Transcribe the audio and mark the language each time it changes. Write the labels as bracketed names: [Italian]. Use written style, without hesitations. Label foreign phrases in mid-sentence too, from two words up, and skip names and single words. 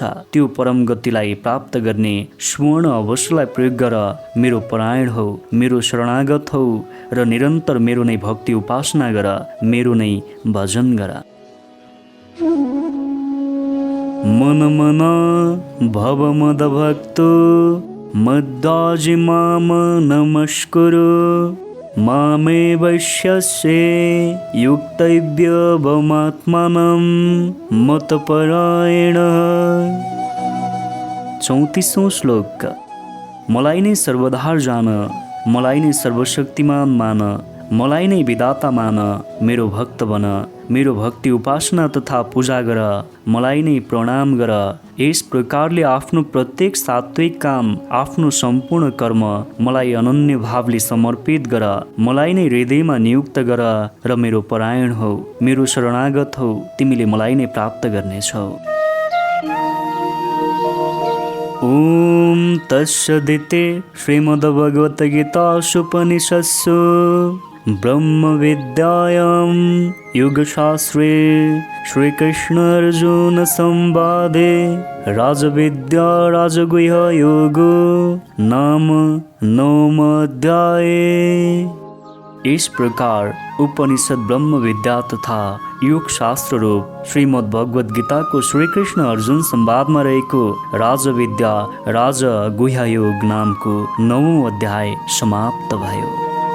[Nepali] त्यो परम गतिलाई प्राप्त गर्ने स्वर्ण अवसरलाई प्रयोग गर। मेरो परायण हो, मेरो शरणागत हो र निरन्तर मेरो नै भक्ति उपासना गर, मेरो नै भजन गर। [Sanskrit] मन मन भव मदभक्तो मद्दाजि माम नमस्कुरु मामे वैश्यसे युक्तव्यवमात्मानं मतपरायण। [Hindi] 34वां श्लोक। [Nepali] मलाई नै सर्वधार जान, मलाई नै सर्वशक्तिमान मान, मलाई नै विधाता मान, मेरो भक्त बन, मेरो भक्ति उपासना तथा पूजा गर, मलाई नै प्रणाम गर। यस प्रकारले आफ्नो प्रत्येक सात्विक काम, आफ्नो सम्पूर्ण कर्म मलाई अनन्य भावले समर्पित गर। मलाई नै हृदयमा नियुक्त गर र मेरो परायण हो, मेरो शरणागत हो, तिमीले मलाई नै प्राप्त गर्नेछौ। [Sanskrit] ओम तत्सदिति श्रीमद्भगवद्गीतासूपनिषत्सु ब्रह्म विद्यायां योगशास्त्रे श्रीकृष्णार्जुन संवादे राजविद्या राजगुह्य योगो नाम 9वां अध्याय। [Hindi] इस प्रकार उपनिषद ब्रह्म विद्या तथा योग शास्त्र रूप श्रीमद् भगवद गीता को श्रीकृष्ण अर्जुन संवाद में रहेको राजविद्या राजगुह्य योग नाम को 9वां अध्याय समाप्त भयो।